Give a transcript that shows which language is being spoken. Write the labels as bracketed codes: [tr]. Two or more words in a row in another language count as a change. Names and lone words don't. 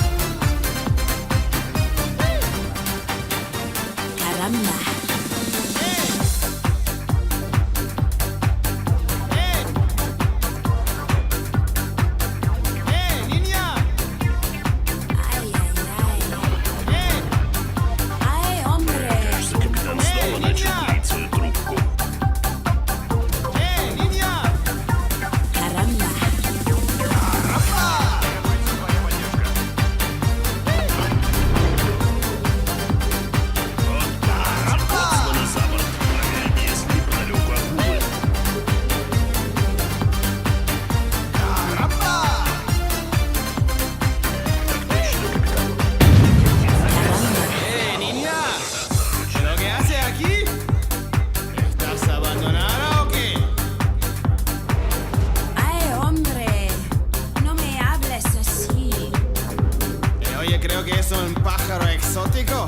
[es] caramba. Niña! Ay, ay, ay. Ay, hombre. [ru] Кажется, капитан снова начал курить свою трубку. [es] Niña! Caramba, [ru] Коцмана за борт. Проверить, есть ли неподалеку акулы. [es] ¡Caramba! [ru] Так точно, капитан. [es] Niña, ¿pero qué haces aquí? ¿Estás abandonada o qué? ay, hombre, no me hables así. Oye, creo que es un pájaro exótico.